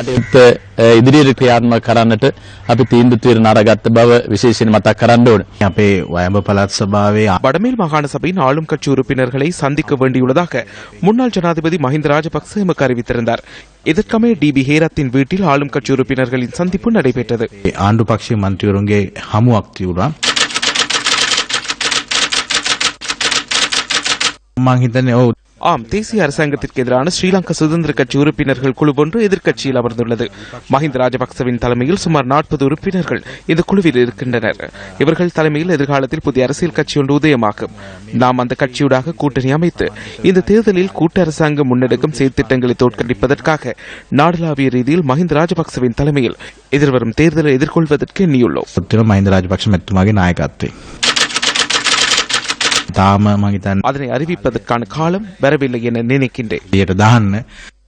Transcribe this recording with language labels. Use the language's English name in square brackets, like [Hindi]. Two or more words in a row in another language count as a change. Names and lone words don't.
[Tamil] வடமேல் மாகாண சபையின் ஆளும் கட்சி உறுப்பினர்களை சந்திக்க வேண்டியுள்ளதாக முன்னாள் ஜனாதிபதி மஹிந்த ராஜபக்ச எமக்கு அறிவித்திருந்தார். இதற்கமைய டி.பி. ஹேரத்தின் வீட்டில் ஆளும் கட்சி உறுப்பினர்களின் சந்திப்பு நடைபெற்றது. [Sinhala] ආණ්ඩු පක්ෂයේ මන්ත්‍රීවරුන්ගේ හමුවක් තිබුණා. මං හිතන්නේ [Tamil] ஆம், தேசிய அரசாங்கத்திற்கு எதிரான ஸ்ரீலங்கா சுதந்திர கட்சி உறுப்பினர்கள் குழு ஒன்று எதிர்க்கட்சியில் அமர்ந்துள்ளது. மஹிந்த ராஜபக்சவின் தலைமையில் சுமார் 40 உறுப்பினர்கள் இந்த குழுவில் இருக்கின்றனர். இவர்கள் தலைமையில் எதிர்காலத்தில் புதிய அரசியல் கட்சி ஒன்று உதயமாகும். நாம் அந்த கட்சியூடாக கூட்டணி அமைத்து இந்த தேர்தலில் கூட்டு அரசாங்கம் முன்னெடுக்கும் செயற்திட்டங்களை தோற்கடிப்பதற்காக நாடளாவிய ரீதியில் மஹிந்த ராஜபக்சவின் தலைமையில் எதிர்வரும் தேர்தலை எதிர்கொள்வதற்கு எண்ணியுள்ளோம். [Sinhala] මහින්ද රාජපක්ෂ මැතිතුමාගේ නායකත්වයේ [Tamil] அதனை அறிவிப்பதற்கான காலம் வரவில்லை என நினைக்கின்றேன்.